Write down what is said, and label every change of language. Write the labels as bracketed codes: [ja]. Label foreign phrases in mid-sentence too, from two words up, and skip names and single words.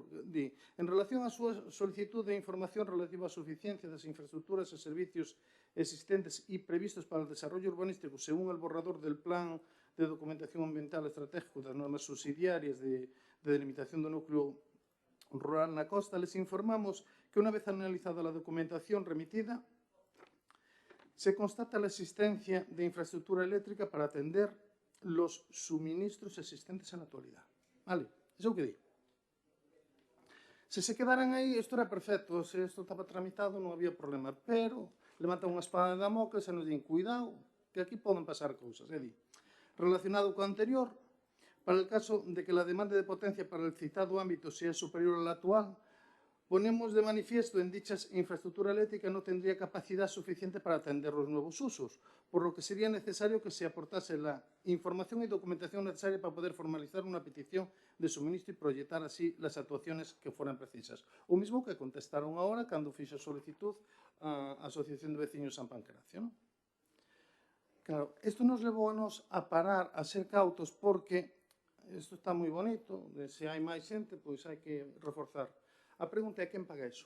[gl] Di, en relación á súa solicitud de información relativa á suficiencia das infraestructuras e servicios existentes e previstos para o desarrollo urbanístico [es] según el borrador del Plan de Documentación Ambiental Estratégico [gl] das normas subsidiarias de delimitación do núcleo rural na costa, [es] les informamos que [gl] unha vez analizada a documentación remitida, [es] se constata la existencia de infraestructura eléctrica para atender los suministros existentes en la actualidad. [gl] Vale, eso é o que di. Se se quedaran aí, isto era perfecto, se isto estaba tramitado non había problema, pero levantan unha espada de Damocles e nos din, cuidado, que aquí poden pasar cousas. É di, relacionado co anterior, [es] para el caso de que la demanda de potencia para el citado ámbito sea superior a la actual, ponemos de manifiesto en dichas infraestructura eléctrica no tendría capacidad suficiente para atender los nuevos usos, por lo que sería necesario que se aportase la información y documentación necesaria para poder formalizar una petición de suministro y proyectar así las actuaciones que fueran precisas. [gl] O mismo que contestaron ahora cando fixo solicitud a Asociación de Veciños San Pancracio, ¿no? Claro, isto nos levou a nos a parar, a ser cautos, porque isto está moi bonito, se hai máis xente, pois hai que reforzar. A pregunta é quen paga iso?